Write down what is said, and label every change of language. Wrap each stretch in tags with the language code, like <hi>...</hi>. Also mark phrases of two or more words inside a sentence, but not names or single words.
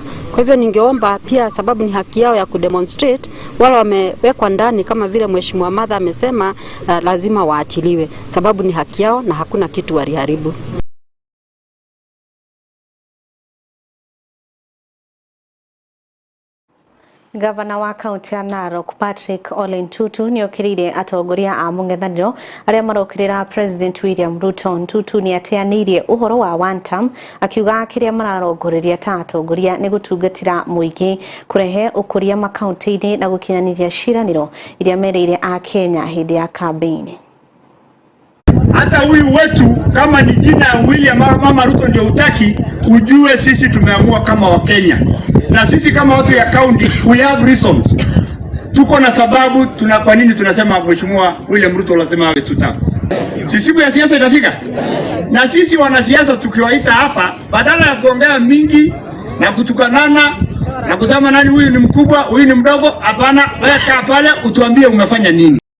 <sw>Kwa hivyo ningeomba pia, sababu ni haki yao ya kudemonstrate, wale wamewekwa ndani kama vile Mheshimiwa Martha amesema, lazima waachiliwe, sababu ni haki yao na hakuna kitu waliharibu.</sw> <ki>Gavana wa kaunti ya Narok Patrick Ole Ntutu ni okirire atongoria a mung'ethaniro aria marokirira President William Ruto. Ntutu ni ateanirie uhoro wa</ki> <en>one term,</en> <ki>akiuga kiria mararongoreria ta atongoria ni gutungatira muingi, kurehe ukuria makaunti-ini na gukinyaniria ciraniro iria mereire a Kenya hindi ya campaign.</ki> <sw>Hata huyu wetu kama ni jina ya William Mama Ruto ndio utaki, ujue sisi tumeamua kama wa Kenya, na sisi kama watu ya county</sw> <en>we have reasons.</en> <sw>Tuko na sababu kwa nini tunasema Mheshimiwa William Ruto lazima awe tuta. Sisi siku ya siasa itafika, na sisi wanasiasa tukiwaita hapa, badala ya kuongea mingi na kutukanana na kusema nani huyu ni mkubwa huyu ni mdogo, hapana, wewe kaa pale utuambie umefanya nini.</sw>